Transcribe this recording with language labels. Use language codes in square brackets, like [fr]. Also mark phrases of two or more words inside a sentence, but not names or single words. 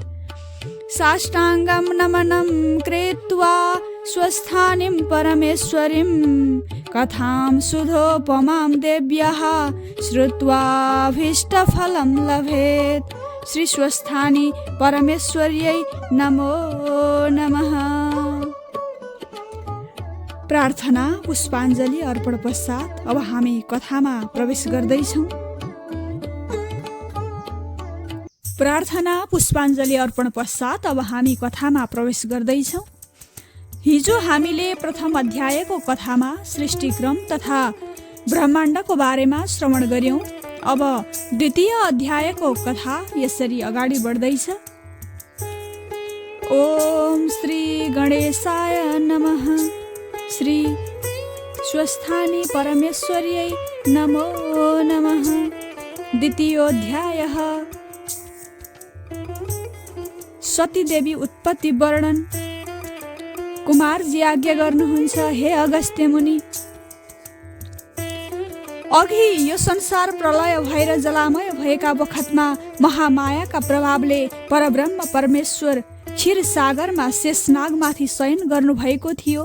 [sa] साष्टाङ्गं नमनं कृत्वा स्वस्थानीं परमेश्वरीं कथां सुधोपमां देव्याः श्रुत्वाभीष्टफलं लभेत्। श्री स्वस्थानी परमेश्वर्यै नमो नमः। [ne] प्रार्थना पुष्पाञ्जली अर्पण पश्चात अब हामी कथामा प्रवेश गर्दैछौँ। प्रार्थना पुष्पाञ्जली अर्पण पश्चात अब हामी कथामा प्रवेश गर्दैछौँ। हिजो हामीले प्रथम अध्यायको कथामा सृष्टिक्रम तथा ब्रह्माण्डको बारेमा श्रवण गर्यौं। अब द्वितीय अध्यायको कथा यसरी अगाडि बढ्दैछ। [sa] ओम श्री गणेशाय नमः। श्री स्वस्थानी परमेश्वर्यै नमो नमः। द्वितीयोऽध्यायः सतीदेवी उत्पत्ति वर्णन। [ne] कुमारजी आज्ञा गर्नुहुन्छ, हे अगस्त्य मुनि, अघि यो संसार प्रलय भएर जलामय भएका बखतमा महामायाका प्रभावले परब्रह्म परमेश्वर क्षीर सागरमा शेषनागमाथि शयन गर्नुभएको थियो।